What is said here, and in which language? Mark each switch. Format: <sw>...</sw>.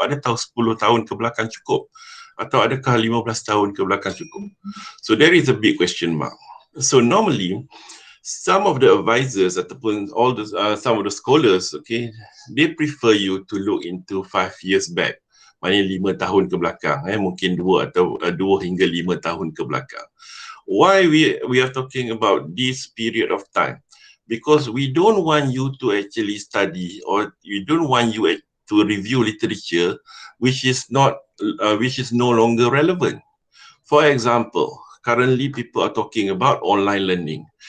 <ms>Adakah 10 tahun ke belakang cukup? Atau adakah 15 tahun ke belakang cukup?</ms> <en>So there is a big question mark. So normally, some of the advisors ataupun some of the scholars, okay, they prefer you to look into 5 years back.</en> <ms>Maknanya 5 tahun ke belakang, mungkin 2 hingga 5 tahun ke belakang.</ms> <en>Why we are talking about this period of time? Because we don't want you to actually study, or we don't want you to review literature which is no longer relevant. For example, currently people are talking about online learning.</en>